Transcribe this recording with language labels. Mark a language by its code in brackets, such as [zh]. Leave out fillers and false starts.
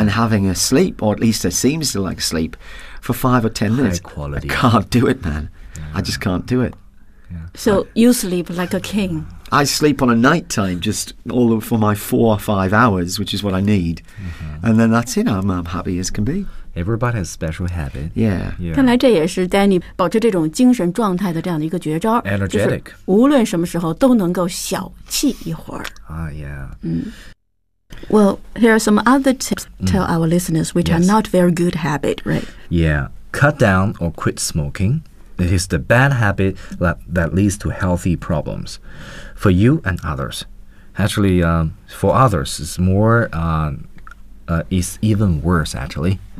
[en] and having a sleep, or at least it seems to like sleep, for 5 or 10 minutes. High quality. I can't do it, man.、Yeah. I just can't do it.、 Yeah. So you sleep like a king. I sleep on a night time just all for my 4 or 5 hours, which is what I need.、Mm-hmm. And then that's it. I'm happy as can be. Everybody has special habit. Yeah. [zh] 看来这也是 Danny 保持这种精神状态的这样的一个绝招。 [en] Energetic. [zh] 就是无论什么时候都能够小憩一会儿。 [en] Yeah. Well, here are some other tips tell our listeners which are not very good habit, right? Yeah. Cut down or quit smoking. It is the bad habit that leads to healthy problems for you and others. Actually, for others, it's more... is even worse, actually.